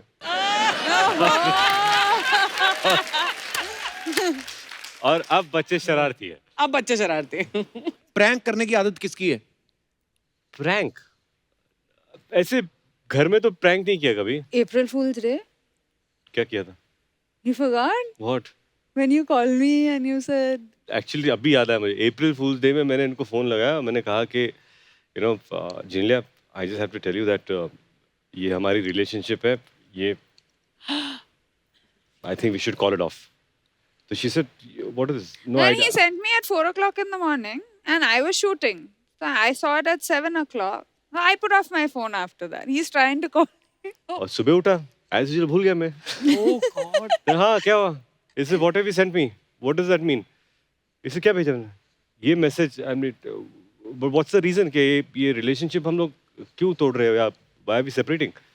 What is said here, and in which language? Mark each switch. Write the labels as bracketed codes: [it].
[hi] और अब बच्चे शरारती है। अब बच्चे शरारते। प्रैंक करने की आदत किसकी है? प्रैंक ऐसे घर में तो प्रैंक नहीं किया कभी। [en] April Fool's Day? [hi] क्या किया था? [en] You forgot? What? When you called me and you said... [hi] actually अभी याद आया मुझे। अप्रैल फूल्स डे में मैंने इनको फोन लगाया, मैंने कहा कि [en] you know Genelia, I just have to tell you that [hi] ये हमारी रिलेशनशिप है, ये [en] I think we should call it off. तो she said what is no Then idea. he sent me at 4 o'clock in the morning and I was shooting. So I saw it at 7 o'clock. I put off my phone after that. He's trying to call me. [hi] और सुबह उठा, as usual भूल गया मैं। [en] Oh God. [hi] हाँ, क्या हुआ? इसे [en] What have you sent me? What does that mean? [hi] इसे क्या भेजा मैंने? ये message, [en] I mean what's the reason [hi] कि ये रिलेशनशिप हम लोग क्यों तोड़ रहे हो या [en] Why are we separating?